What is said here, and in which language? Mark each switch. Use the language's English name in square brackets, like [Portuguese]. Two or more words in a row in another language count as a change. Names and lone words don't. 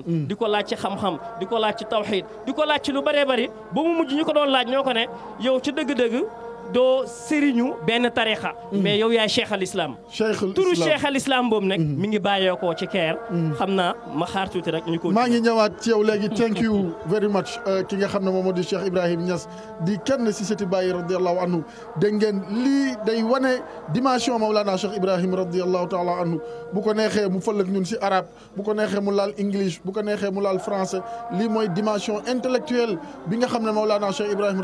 [Wolof] di ko laaj ci xam-xam di ko laaj ci tawxiid di ko laaj ci lu bëree bëri ba mu mujj ñu ko doon laaj ñoo ko ne yow ci dëgg-dëgg doo sëriñu benn tarixa mais yow yaay [Arabic] شيخ الإسلام. [Wolof] turu [Arabic] شيخ الإسلام [Wolof] boobu nag mi ngi bàyyeekoo ci keer. xam naa ma xaar tuuti rek ñu ko. maa ngi ñëwaat ci yow léegi [English] thank you very much [Wolof] ki nga xam ne moom moo di Cheikh Ibrahim Niass di kenn si sëti Baye [Arabic] رضي الله عنه [Wolof] dégg ngeen lii day wane dimension Mawlana Cheikh Ibrahim [Arabic] رضي الله تعالى عنه [Wolof] bu ko neexee mu fël ak ñun si arabe bu ko neexee mu laal english bu ko neexee mu laal français lii mooy [French] dimension intellectuelle [Wolof] bi nga xam ne Mawlana Cheikh Ibrahim